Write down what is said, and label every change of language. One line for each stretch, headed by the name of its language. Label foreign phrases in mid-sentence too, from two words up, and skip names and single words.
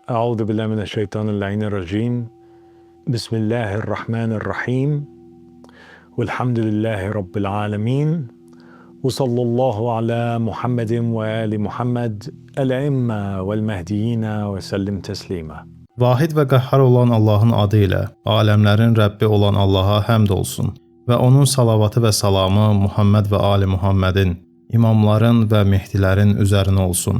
Arabic: أعوذ بالله من الشيطان الرجيم. بسم الله الرحمن الرحيم. والحمد لله رب العالمين. وصلى الله على محمد وآل محمد الأئمة والمهديين وسلم تسليما.
Azerbaijani: Vahid və qəhhar olan Allahın adı ilə, aləmlərin Rəbbi olan Allaha həmd olsun və onun salavatı və salamı Muhammed və ali Muhammedin, imamların və mehdilərin üzərinə olsun.